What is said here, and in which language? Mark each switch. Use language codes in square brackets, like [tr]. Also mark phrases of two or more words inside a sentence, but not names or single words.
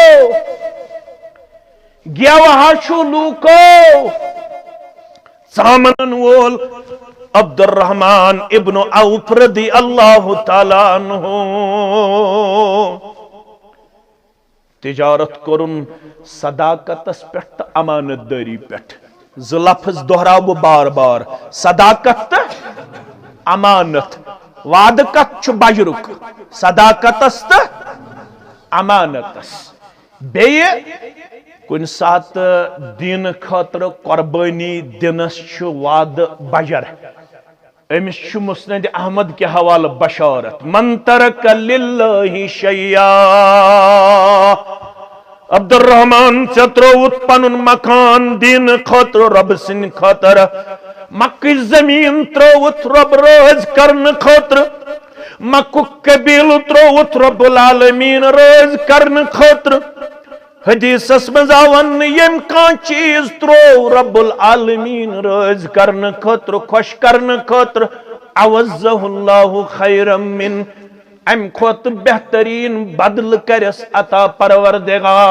[ks] گٮ۪و ہا چھُ لوٗکو ژامنن وول عبد الرحمن [ar] ابن عوف رضی اللہ تعالی عنہ [ks] تجارت کرن صداقتس پٮ۪ٹھ تہٕ امانت داری پٮ۪ٹھ زٕ لفظ دہراو بہٕ بار بار صداقت تہٕ امانت وعدٕ کتھ چھُ بجرُک صداقتس تہٕ امانتس بیٚیہِ کُنہِ ساتہٕ دینہٕ خٲطرٕ قۄربٲنی دِنس چھُ وعدٕ بجر امس چھُ مسند احمد کے حوالہ بشارت [ar] من ترک للہ شیئا [ks] عبد الرحمن ژے ترووُتھ پنُن مکان دین خٲطرٕ رۄبہٕ سٕنٛدِ خٲطرٕ مکٕچ زمیٖن ترووُتھ رۄب رٲضۍ کرنہٕ خٲطرٕ مکُک قبیٖلہٕ ترووُتھ رۄب العالمیٖن رٲضۍ کرنہٕ خٲطرٕ حدیثس منٛز آو وننہٕ ییٚمۍ کانٛہہ چیٖز تروو رۄب العالمیٖن رٲضۍ کرنہٕ خٲطرٕ خۄش کرنہٕ خٲطرٕ [ar] عوضہ اللہ خیرا من [ks] امہِ کھۄتہٕ بہتریٖن بدلہٕ کرٮ۪س عطا پروردگار